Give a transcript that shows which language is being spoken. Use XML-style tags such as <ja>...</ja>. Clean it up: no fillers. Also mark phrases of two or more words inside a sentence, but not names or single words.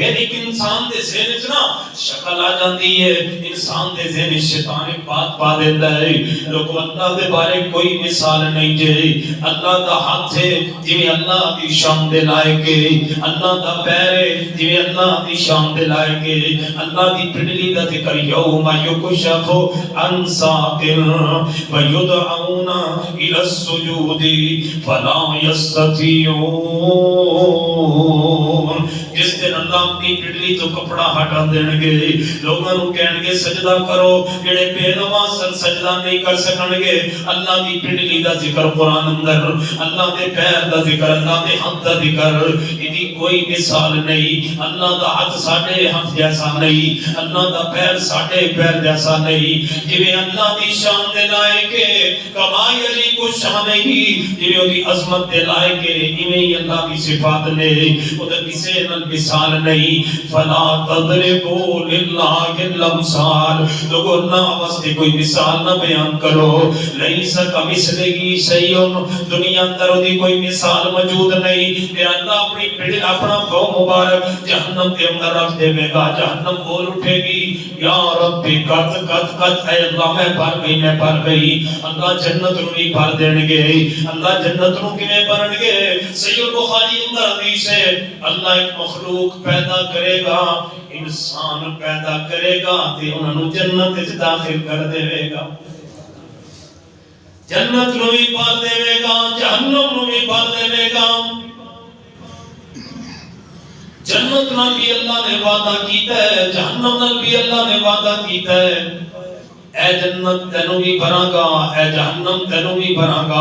<pa>ایک انسان دے ذہن وچ نا شکل آ جاندی ہے، انسان دے ذہن وچ شیطان ایک بات پا دیندا ہے. لوگ اللہ دے بارے کوئی مثال نہیں جے. اللہ دا ہاتھ ہے جویں اللہ دی شان دے لائق ہے، اللہ دا پیر ہے جویں اللہ دی شان دے لائق ہے. اللہ دی پنڈلی دا ذکر</pa> <ar>یوم یکشف عن ساق ویدعون الی السجود فلا یستطیعون.</ar> <pa>جس دن اللہ اپنی پنڈلی تو کپڑا ہٹا دین گے، لوگاں نوں کہن گے سجدہ کرو، جڑے بے نماز سجدہ نہیں کر سکن گے. اللہ دی پنڈلی دا ذکر قرآن اندر، اللہ دے پیر دا ذکر، اللہ دے ہاتھ دا ذکر. ایدی کوئی مثال نہیں. اللہ دا ہاتھ ساڈے ہاتھ جیسا نہیں، اللہ دا پیر ساڈے پیر جیسا نہیں. جویں اللہ دی شان دے لائق ہے، کمائی علی کو شان نہیں، جویں اودی عظمت دے لائق ہے، ایویں ہی اللہ دی صفات نے. او تے کسے نال مثال نہیں.</pa> <ar>فلا تضربوا للہ الامثال.</ar> <pa>لوگوں نہ واسطے کوئی مثال نہ بیان کرو.</pa> <ar>لیس کمثلہ شیء،</ar> <pa>دنیا اندر دی کوئی مثال موجود نہیں. کہ اللہ اپنی پھڑ اپنا قوم مبارک جہنم کے اندر رکھ دے گا. جہنم بول اٹھے گی</pa> <ar>یا رب قد قد قد،</ar> <pa>اے اللہ میں بھر گئی، میں بھر گئی. اللہ جنت نو نہیں بھر دین گے. اللہ جنت نو کیویں بھرن گے؟ صحیح بخاری اندر حدیث ہے اللہ ایک مخلوق پیدا کرے گا، انسان پیدا کرے گا تے انہاں نو جنت وچ داخل کر دے گا. جنت نو بھی بھر دے گا، جہنم نو بھی بھر دے گا. جنت نال بھی اللہ نے وعدہ کیتا ہے، جہنم نال بھی اللہ نے وعدہ کیتا ہے. اے جنت تینوں بھی بھراں گا، اے جہنم تینوں بھی بھراں گا.</pa>